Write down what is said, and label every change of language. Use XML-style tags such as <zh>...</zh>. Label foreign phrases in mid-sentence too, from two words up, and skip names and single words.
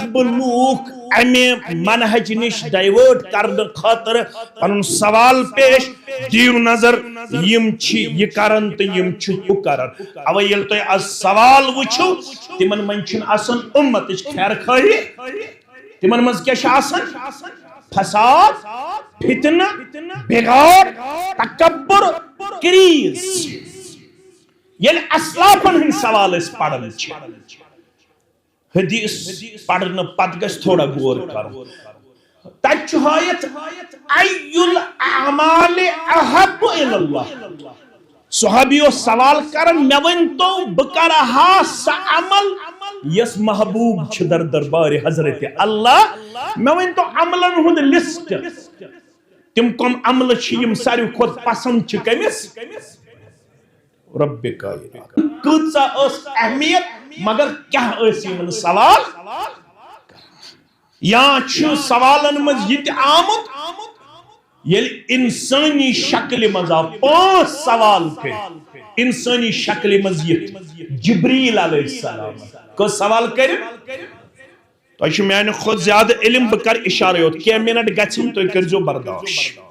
<ks>بہ لوک امہ منہج نش ڈائیورٹ کرنے خاطر پن سوال پیش دیو نظر یم یہ کرن تو یم ہو کرن اوے یل تہ از سوال وچھو تمن من چھن آسان امتچ خیر خواہی تمن مز کیا آسان فساد فتنہ بغور تکبر کریز یل اسلافن ہن سوال اس پڑھن حدیث پڑھن پت گژھِ تھوڑا غور کرُن تتہِ چھُ ہٲیِتھ</ks> <ar>ای الاعمال احب الی اللہ</ar> <ks>صحابی اوس سوال کران مے ؤنتو بہٕ کرہا سہ عمل یس محبوب چھ در دربار حضرت اللہ مے ؤنتو عملن ہُنٛد لسٹ تم کم عمل چھ یم ساروی کھۄتہٕ پسند چھ کٔمِس رب کائنات کۭژاہ ٲس اہمیت مگر کیا ٲسۍ یمن سوال یا چھُ سوالن منٛز یہِ تہِ آمُت ییٚلہِ انسٲنی شکلہِ منٛز آو 5 سوال کٔرِتھ انسٲنی شکلہِ منٛز یِتھ جبریل</ks> <ar>علیہ السلام</ar> <ks>کٔژ سوال کٔرِتھ تۄہہِ چھُ میانہِ کھۄتہٕ زیادٕ علم بہٕ کرٕ اِشارے یوت کینٛہہ منٹ گژھن تُہۍ کٔرزیو برداش</ks>